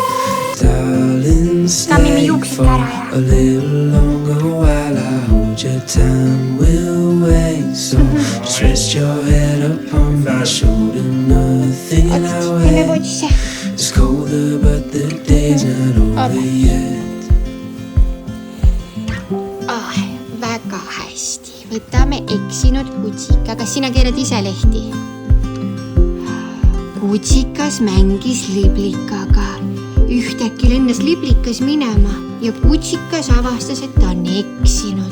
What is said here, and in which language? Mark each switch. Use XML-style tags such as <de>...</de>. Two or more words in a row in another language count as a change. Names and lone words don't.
<en>Darling, stay for a little longer while I hold your time. We'll wait, so just rest your head upon my shoulder. Nothing I wear is colder, but the day's not over yet.</en> <et>Väga hästi. Võtame eksinud kutsika. Kas sina keeled ise lehti? Kutsikas mängis liblikaga. Ühtäkki lennas liblikas minema ja kutsikas avastas, et ta on eksinud.</et>